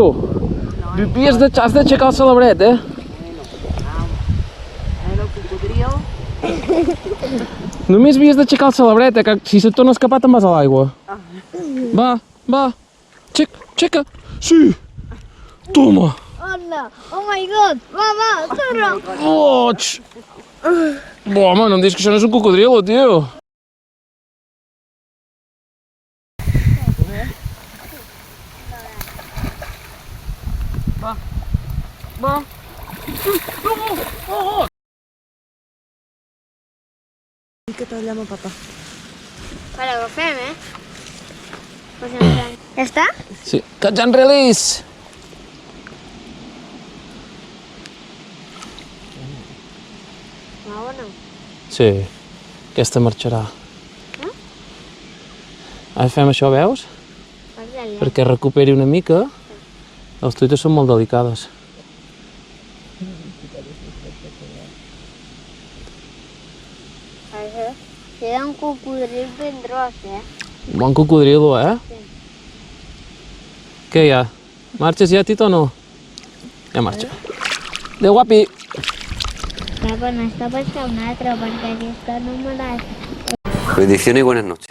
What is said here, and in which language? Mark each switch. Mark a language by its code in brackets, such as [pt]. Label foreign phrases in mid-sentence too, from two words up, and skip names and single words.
[ca] Has d'aixecar el celebret, eh? El cocodril. Només havies d'aixecar el celebret, que si se't torna a escapar te'n vas a l'aigua. Va. Aixeca. Sí. Toma. Hola. [en] Oh my god. [ca] Va, torna. Boig. Home, no em diguis que això no és un cocodrilo, tio. Va. Fica't allà amb el papa. Vale, agafem, eh? Ja està? Sí. [en] Catch and release. [ca] No, o no? Sí. Aquesta marxarà. Ara fem això, veus? Perquè recuperi una mica. Les truites són molt delicades. Això queda un cocodril ben gros, eh? Bon cocodrilo, eh? Sí. Què hi ha? Marxes ja, Tito, o no? Ja marxa. Adéu, guapi. Papa, n'està pescar un altre, perquè aquesta no me l'has... [es] Bendiciones y buenas noches.